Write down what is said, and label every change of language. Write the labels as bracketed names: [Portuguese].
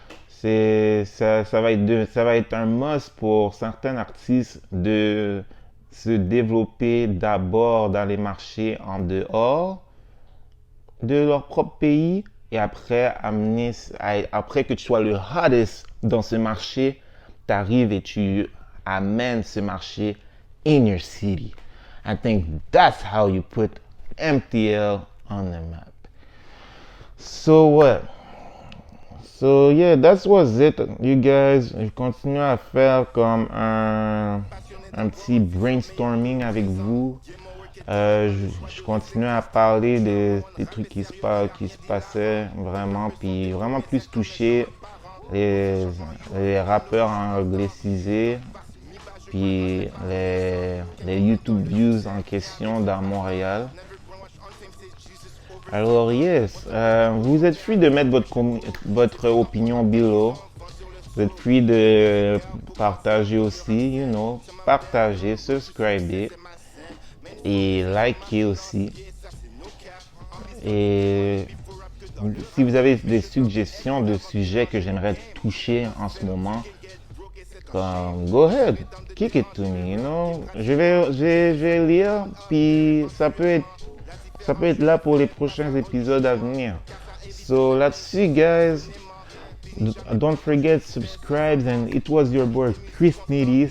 [French] Ça va être un must pour certains artistes de se développer d'abord dans les marchés en dehors de leur propre pays et après après que tu sois le hottest dans ce marché, tu arrives et tu amènes ce marché [English] in your city. I think that's how you put MTL on the map. So what? So yeah, that was it, you guys. [French] Je continue à faire comme un petit brainstorming avec vous. Je continue à parler des trucs qui se passaient vraiment, puis vraiment plus toucher les rappeurs anglicisés, puis les YouTube views en question dans Montréal. Alors yes, vous êtes free de mettre votre opinion below. Vous êtes free de partager aussi, [English] you know, [French] partager, subscriber et liker aussi. Et si vous avez des suggestions de sujets que j'aimerais toucher en ce moment, comme [English] go ahead, kick it to me, you know. [French] Je vais lire, puis ça peut être là pour les prochains épisodes à venir. [English] So [French] là-dessus, [English] guys, don't forget subscribe, and it was your boy Chris Nitty.